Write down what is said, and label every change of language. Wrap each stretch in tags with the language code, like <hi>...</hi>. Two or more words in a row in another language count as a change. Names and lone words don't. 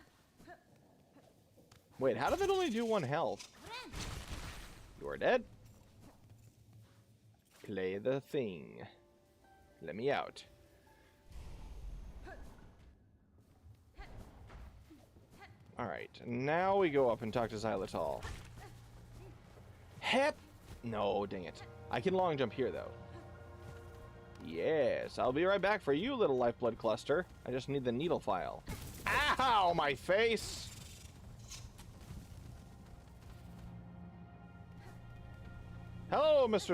<en>Wait, how did that only do 1 health? You're dead. Play the thing. Let me out. Alright, now we go up and talk to Xylotl. Hep! No, dang it. I can long jump here, though. Yes, I'll be right back for you, little lifeblood cluster. I just need the needle file. Ow, my face! Hello, Mr.</en>